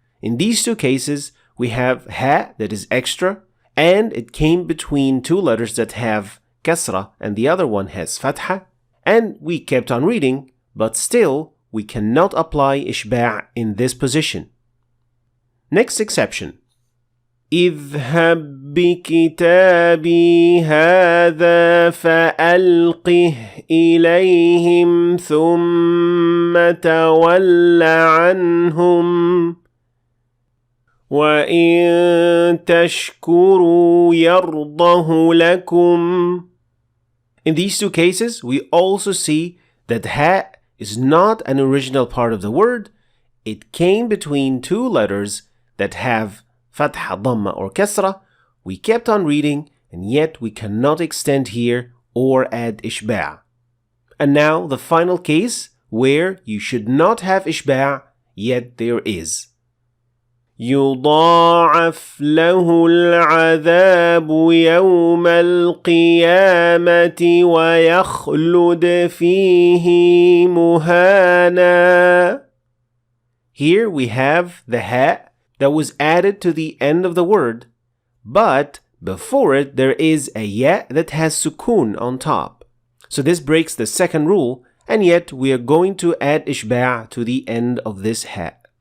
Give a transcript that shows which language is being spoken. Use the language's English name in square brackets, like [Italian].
[English] In these two cases, we have ha that is extra, and it came between two letters that have kasra and the other one has fatha, and we kept on reading, but still we cannot apply ishba' in this position. Next exception. [Arabic] اذهب بكتابي هذا فألقه إليهم ثم تول عنهم وإن تشكروا يرضه لكم. [English] In these two cases, we also see that ha is not an original part of the word. It came between two letters that have fatha, dhamma, or kasra. We kept on reading, and yet we cannot extend here or add ishba'. And now the final case where you should not have ishba', yet there is. [Arabic] يضاعف له العذاب يوم القيامة ويخلد فيه مهانا. [English] Here we have the ha that was added to the end of the word, but before it there is a ya that has sukun on top. So this breaks the second rule, and yet we are going to add ishba' to the end of this ha.